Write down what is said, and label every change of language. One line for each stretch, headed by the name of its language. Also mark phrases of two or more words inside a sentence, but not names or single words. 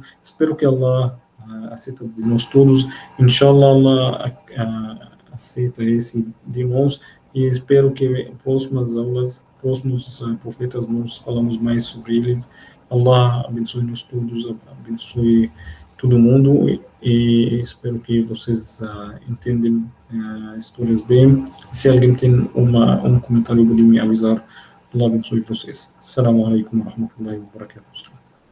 Portuguese: Espero que Allah aceita de nós todos. Inshallah, Allah aceita esse de nós e espero que próximas aulas, próximos profetas, nós falamos mais sobre eles. Allah abençoe nós todos, abençoe todo mundo e espero que vocês entendem histórias bem. Se alguém tem um comentário, pode me avisar. Allah abençoe vocês.
Arabic: السلام عليكم ورحمة الله وبركاته.